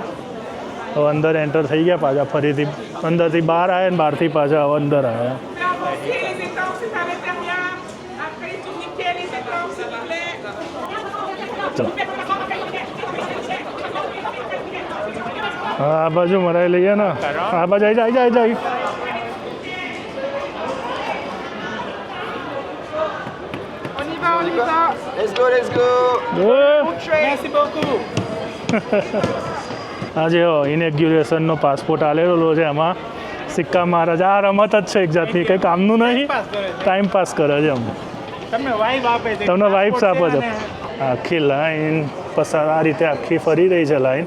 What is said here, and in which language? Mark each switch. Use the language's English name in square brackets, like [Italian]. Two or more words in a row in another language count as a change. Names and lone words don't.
[Gujarati] હવે અંદર એન્ટર થઈ ગયા, પાછા ફરીથી અંદરથી બહાર આવ્યા ને બહારથી પાછા હવે અંદર આવ્યા. હા આ બાજુ મરાઈ લઈએ ને, આ બાજુ આવી જાય. [English] Let's go. [French] Merci beaucoup. [Gujarati] આજે ઇનેગ્યુરેશનનો પાસપોર્ટ આલેલો છે, એમાં સિક્કા મારે છે. આ રમત જ છે એક જાતની, કંઈ કામનું નહીં, [English] time pass [Gujarati] કરે છે. એમ તમને વાઇબ આપે છે. તમને વાઇબ્સ આપે છે. આખી લાઈન પસાર આ રીતે આખી ફરી રહી છે લાઈન.